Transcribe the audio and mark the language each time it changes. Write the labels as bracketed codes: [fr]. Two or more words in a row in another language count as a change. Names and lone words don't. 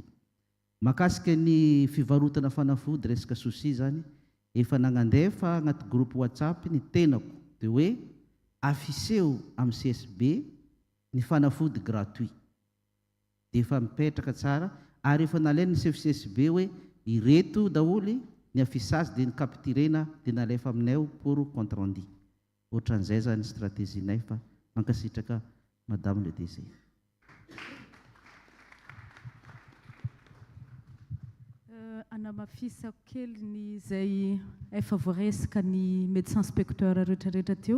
[mg] Makasika ny fivarotana fanafody resaka souci zany efa nagnandefa agnaty groupe WhatsApp ny tenako dia hoe afiseo amin'ny CSB ny fanafody gratuit. Dia efa mipetraka tsara ary efa nalainy ny CSB hoe ireto daholy ny afisage dia ny capturena dia nalefa aminay [fr] pour compte rendu. [mg] Ohatran'izay zany stratégie-nay fa mankasitraka [fr] Madame le DG. [mg] Anamafisako kely ny izay efa voaresaka ny [fr] médecin inspecteur [mg] rehetrarehetra teo.